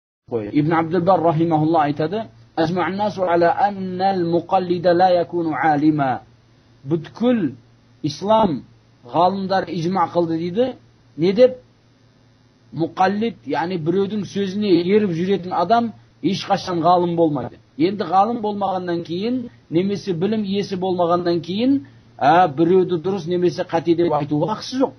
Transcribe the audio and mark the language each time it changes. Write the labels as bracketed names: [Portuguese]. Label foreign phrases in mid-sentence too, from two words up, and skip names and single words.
[Kazakh] қой. Ибн Абдул-Бар рахимахулла айтады: [Arabic] "أجمع الناس على أن المقلد لا يكون عالما." [Kazakh] Бүткіл ислам ғалымдар ижма қылды дейді. Не деп? Мұқаллид, яғни біреудің сөзіне еріп жүретін адам ешқашан ғалым болмайды. Енді ғалым болмағаннан кейін, немесе білім иесі болмағаннан кейін, біреуді дұрыс немесе қате деп айтуға хақысы жоқ.